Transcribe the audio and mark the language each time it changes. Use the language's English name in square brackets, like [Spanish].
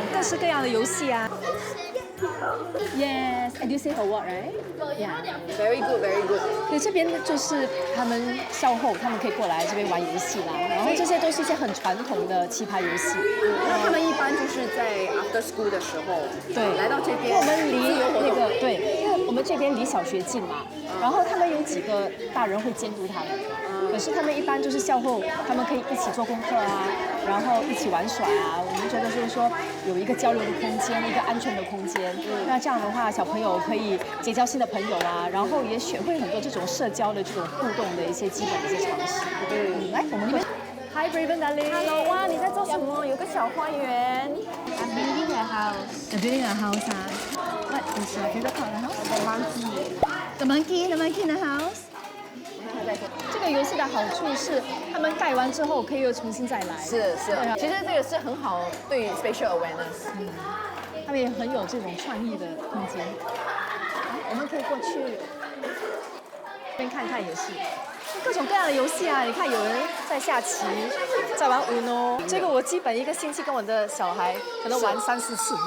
[Chinese] 各式各样的游戏 [English] Yes, and you say her what, right? Yeah, very good, very good. [Chinese] 对，这边就是他们校后，他们可以过来这边玩游戏啦。然后这些都是一些很传统的棋牌游戏。那他们一般就是在 [English] after school [Chinese] 的时候，对，来到这边。我们离那个对，因为我们这边离小学近嘛，然后他们有几个大人会监督他们。可是他们一般就是校后，他们可以一起做功课然后一起玩耍我们觉得就是说有一个交流的空间，一个安全的空间。那这样的话，小朋友可以结交新的朋友然后也学会很多这种社交的这种互动的一些基本的一些常识。来，我们会。 [English] Hi, Braven darling. [Chinese] Hello， 哇，你在做什么？有个小花园。 [English] I'm building a house. You're building a house What is your favorite part of the house? The monkey. The monkey in the house. [Chinese] 再说。这个游戏的好处是，他们盖完之后可以又重新再来。是，对啊其实这个是很好对 spatial awareness。他们也很有这种创意的空间。我们可以过去这边看看也是，各种各样的游戏啊！你看有人在下棋，在玩 Uno， 这个我基本一个星期跟我的小孩可能玩3、4次。